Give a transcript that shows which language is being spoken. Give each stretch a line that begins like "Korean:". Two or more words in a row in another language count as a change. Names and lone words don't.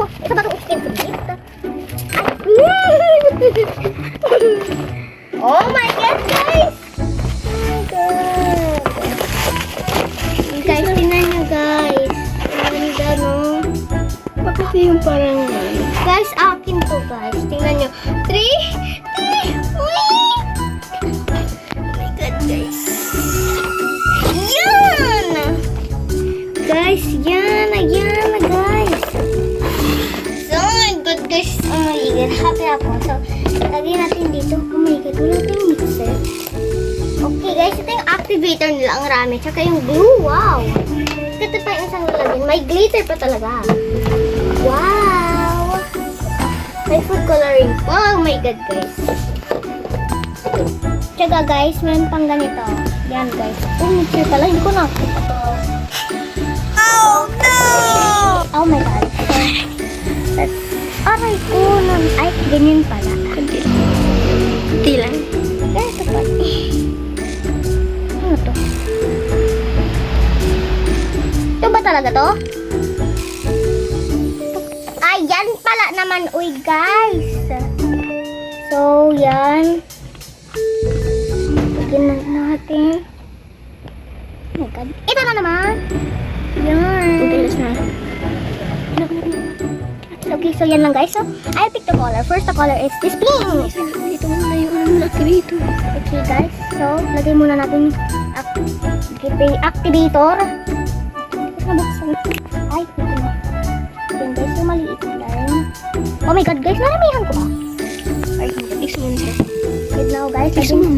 Filipino: Isa ba itong
English: expensive gift? Oh my God, guys! Oh my God!
Filipino: Guys, tingnan nyo, guys. Ang ganda, no? Bakit yung parang... Guys, akin to, guys. Tingnan nyo. 3!
English: Oh my God, guys.
Filipino: Guys, yan na guys.
English: So, oh my God, guys. Oh my God, happy ako.
Filipino: So, lagyan natin dito.
English: Oh my God,
Filipino: wala tayong mixer.
English: Okay, guys,
Filipino: ito yung activator nila. Ang rami. Tsaka yung glue. Wow. Ito pa yung isang lalagyan. May glitter pa talaga. Wow.
English: May food coloring. Oh my God, guys.
Filipino: Tsaka, guys, meron pang ganito. Yan, guys. Oh, mixer pala. Hindi ko nakita to.
English: Oh no! Oh my God.
Filipino: Aray ko nun. Ay, ganyan pala. Hindi lang. Ito pa. Ano to? Ito ba talaga to? Ay, yan pala naman. Uy, guys. So, yan. Lagyan na natin.
English: Oh my God.
Filipino: Ito na naman. Yan. Ugalas na.
English: Okay, so
Filipino: yan lang
English: guys. So, I'll pick the color. First, the color is this pink.
Filipino: Ito muna yung activator.
English: Okay guys.
Filipino: So, lagay muna natin yung activator. Ay, ito na. Yan guys, so maliit lang.
English: Oh my God guys,
Filipino: naramihan ko ba? Ay, mix muna siya.
English: Wait now guys.
Filipino: Mix muna.